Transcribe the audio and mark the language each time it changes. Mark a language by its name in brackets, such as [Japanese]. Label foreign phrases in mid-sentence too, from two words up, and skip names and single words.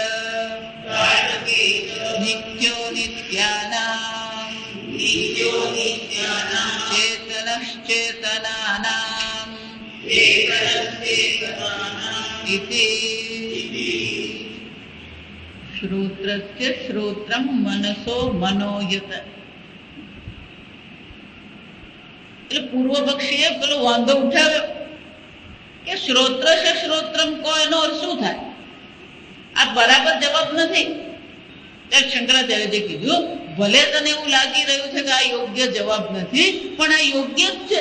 [Sanskrit] नित्यो नित्यानां चेतनश्चेतनानाम् इति श्रोत्रस्य श्रोत्रं मनसो मनोयत. [Gujarati] એટલે પૂર્વ પક્ષીએ પેલો વાંધો ઉઠાવ્યો કે શ્રોત્ર છે શ્રોત્રમ કો એનો અર્થ શું થાય? આ બરાબર જવાબ નથી. ત્યારે શંકરાચાર્યએ કીધું ભલે તને એવું લાગી રહ્યું છે કે આ યોગ્ય જવાબ નથી, પણ આ યોગ્ય જ છે.